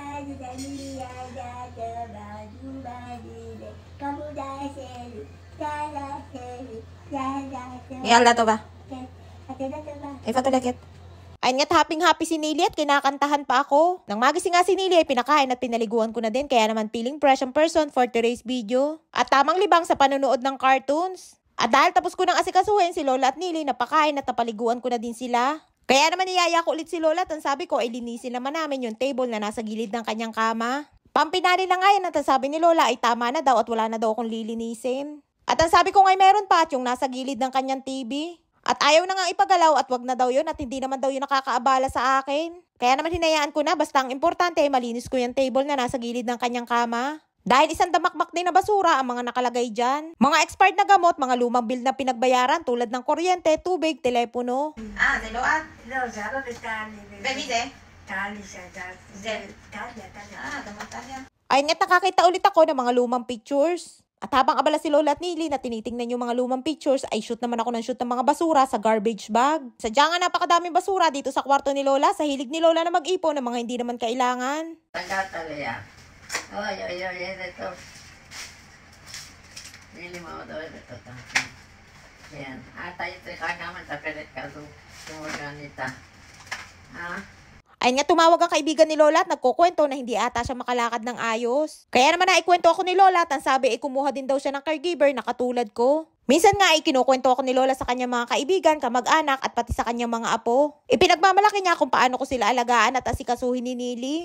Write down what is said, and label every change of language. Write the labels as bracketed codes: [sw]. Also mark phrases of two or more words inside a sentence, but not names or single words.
[tl] Yala to ba? Ifatulakit. Ayun nga't happy si Nili at kinakantahan pa ako. Nang magising nga si Nili ay pinakain at pinaliguan ko na din kaya naman [en] feeling fresh [tl] ang person [en] for today's video. [tl] At tamang libang sa panonood ng cartoons. At dahil tapos ko nang asikasuhin si Lola at Nili, napakain at napaliguan ko na din sila. Kaya naman niyaya ko ulit si Lola at ang sabi ko ay linisin naman namin yung table na nasa gilid ng kanyang kama. Pampinari lang nga yan at ang sabi ni Lola ay tama na daw at wala na daw akong lilinisin. At ang sabi ko ngay meron pa at yung nasa gilid ng kanyang TV. At ayaw na nga ipagalaw at wag na daw yun at hindi naman daw yun nakakaabala sa akin. Kaya naman hinayaan ko na basta ang importante malinis ko yung table na nasa gilid ng kanyang kama. Dahil isang damakmak din na basura ang mga nakalagay dyan. Mga expired na gamot, mga lumang bill na pinagbayaran tulad ng kuryente, tubig, telepono. [he] זה לא את? לא, זה אבא וטלי. ומי זה? טלי שאתה... זה. טליה. גם טליה. [tl] Ayun nga't nakakita ulit ako ng mga lumang pictures. At habang abala si Lola at Nili na tinitingnan yung mga lumang pictures, ay shoot naman ako ng shoot ng mga basura sa [en] garbage bag. [tl] Sadya nga napakadaming basura dito sa kwarto ni Lola, sa hilig ni Lola na mag-ipon ng mga hindi naman kailangan. [he] טליה. אוי, איזה טוב. נילי מאוד אוהבת אותה. כן. את היית צריכה גם מטפלת כזו, כמו גניתה. [tl] Ayun nga tumawag ang kaibigan ni Lola at nagkukwento na hindi ata siya makalakad ng ayos. Kaya naman naikwento ako ni Lola at ang sabi ay kumuha din daw siya ng caregiver na katulad ko. Minsan nga ay kinukwento ako ni Lola sa kanyang mga kaibigan, kamag-anak at pati sa kanyang mga apo. Ipinagmamalaki niya kung paano ko sila alagaan at asikasuhin ni Nili.